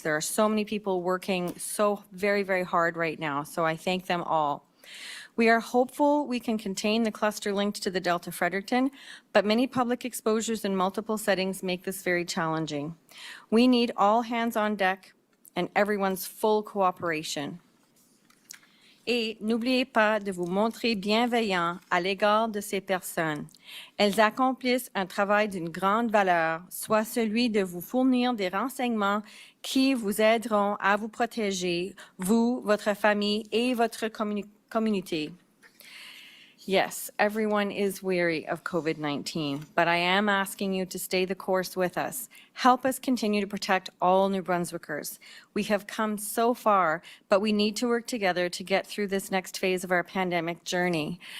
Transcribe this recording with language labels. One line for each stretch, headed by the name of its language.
English: There are so many people working so very, very hard right now, so I thank them all. We are hopeful we can contain the cluster linked to the Delta Fredericton, but many public exposures in multiple settings make this very challenging. We need all hands on deck and everyone's full cooperation.
French: Et n'oubliez pas de vous montrer bienveillant à l'égard de ces personnes. Elles accomplissent un travail d'une grande valeur, soit celui de vous fournir des renseignements qui vous aideront à vous protéger, vous, votre famille et votre communauté.
English: Yes, everyone is weary of COVID-19, but I am asking you to stay the course with us. Help us continue to protect all New Brunswickers. We have come so far, but we need to work together to get through this next phase of our pandemic journey.